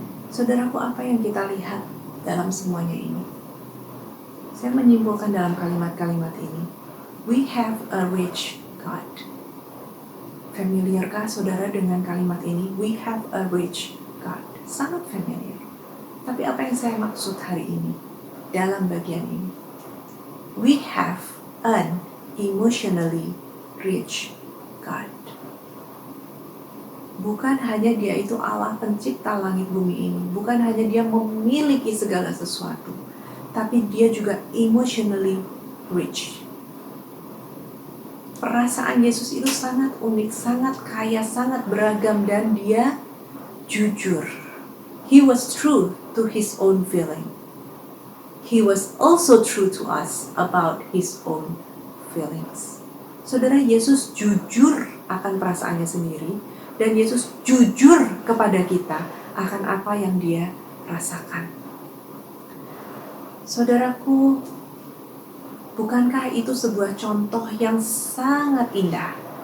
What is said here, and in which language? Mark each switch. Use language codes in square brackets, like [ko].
[id] Saudaraku, apa yang kita lihat dalam semuanya ini? Saya menyimpulkan dalam kalimat-kalimat ini, [en] we have a rich God. [id] Familiarkah saudara dengan kalimat ini? [en] We have a rich God. [id] Sangat familiar. Tapi apa yang saya maksud hari ini dalam bagian ini? [en] We have an emotionally rich God. [id] Bukan hanya dia itu Allah pencipta langit bumi ini. Bukan hanya dia memiliki segala sesuatu. Tapi dia juga [en] emotionally rich. [id] Perasaan Yesus itu sangat unik, sangat kaya, sangat beragam, dan dia jujur. [en] He was true to his own feeling. He was also true to us about his own feelings. [id] Saudara, Yesus jujur akan perasaannya sendiri, dan Yesus jujur kepada kita akan apa yang dia rasakan. Saudaraku, bukankah itu sebuah contoh yang sangat indah?